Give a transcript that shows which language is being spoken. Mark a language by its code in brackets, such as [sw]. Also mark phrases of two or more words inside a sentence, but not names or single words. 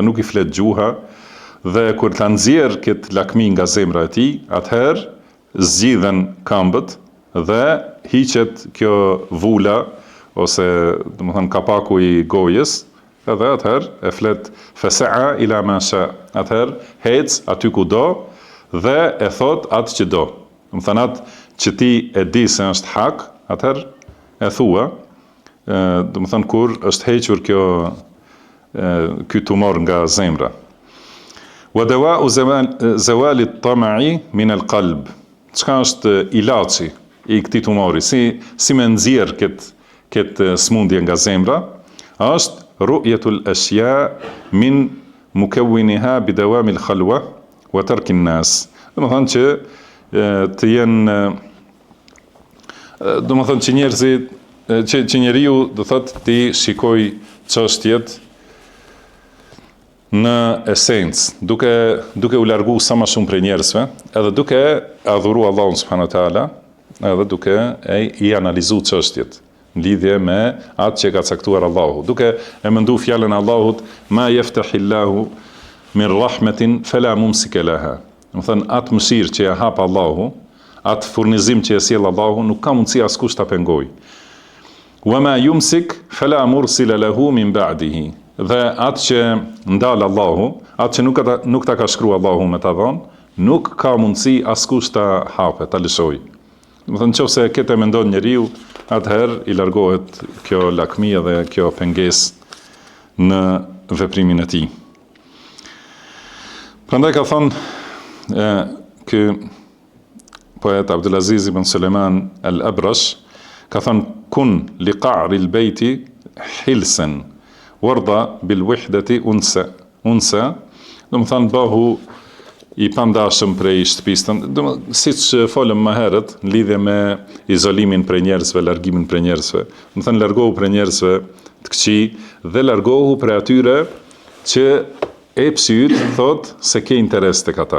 [sq] nuk i flet gjuha, dhe kur ta nxjerr këtë lakmi nga zemra e tij, atëherë zgjidhen këmbët dhe hiqet kjo vula ose domethënë kapaku i gojës, edhe atëherë e flet [ar] فسعى إلى ما شاء, [sq] atëherë hec aty ku do dhe e thot atë që do. Domethënë atë që ti e di se është hak, atëherë e thua, domethënë kur është hequr ky tumor nga zemra. [ar] ودواء زوال الطمع من القلب. [sq] Çka është ilaçi i këtij tumori? Si me nxjerr këtë smundje nga zemra? [ar] Është رؤية الأشياء من مكونها بدوام الخلوة وترك الناس. [sq] Domethënë që të jenë domethënë që njerëzit që njeriu do thotë ti shikoj çështjet në esencë, duke u largu sa më shumë prej njerëzve, edhe duke adhuru Allahun [ar] سبحانه وتعالى, [sq] edhe duke i analizu çështjet në lidhje me atë që ka caktuar Allahu, duke e mendu fjalën e Allahut, [ar] ما يفتح الله من رحمة فلا ممسك لها. [sq] Do të thënë atë mëshirë që ja hap Allahu, atë furnizim që e sjell Allahu, nuk ka mundësi askush ta pengojë. [ar] وما يمسك فلا مرسل له من بعده. [sq] Dhe atë që ndal Allahu, atë që nuk ta ka shkruar Allahu me ta dhënë, nuk ka mundësi askush ta hapë, ta lëshojë. Do të thënë nëse këtë e mendon njeriu, atëherë i largohet kjo lakmi dhe kjo pengesë në veprimin e tij. Prandaj ka thonë ky poet Abdulaziz ibn Suleiman al-Abrash, ka thonë [ar] كن لقعر البيت حلسا وارض بالوحدة أنسا, [sq] do të thonë bëhu i pandashëm prej shtëpisë, siç folëm më herët në lidhje me izolimin prej njerëzve, largimin prej njerëzve. Do të thënë largohu prej njerëzve të këqij dhe largohu prej atyre që epsi yt thot se ke interes tek ata.